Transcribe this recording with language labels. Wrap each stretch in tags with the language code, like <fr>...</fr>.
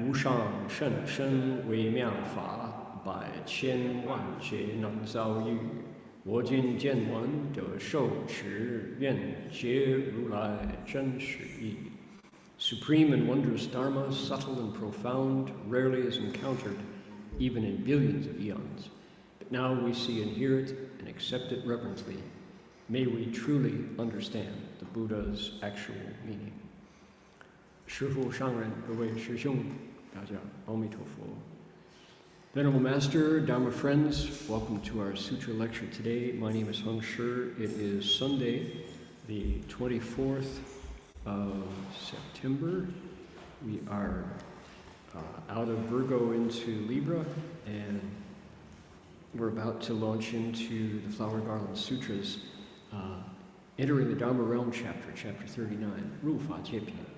<zh>无上甚深微妙法，百千万劫难遭遇。我今见闻得受持，愿解如来真实义。</zh> <en>Supreme and wondrous Dharma, subtle and profound, rarely is encountered, even in billions of eons. But now we see and hear it and accept it reverently. May we truly understand the Buddha's actual meaning.</en> <zh>师父上人，各位师兄，大家阿弥陀佛。</zh> <en>Venerable Master, Dharma friends, welcome to our Sutra lecture today. My name is Heng Shi. It is Sunday, the 24th of September. We are out of Virgo into Libra, and we're about to launch into the Flower Garland Sutras, entering the Dharma Realm chapter, chapter 39, Ru Fa Jie Pian.</en>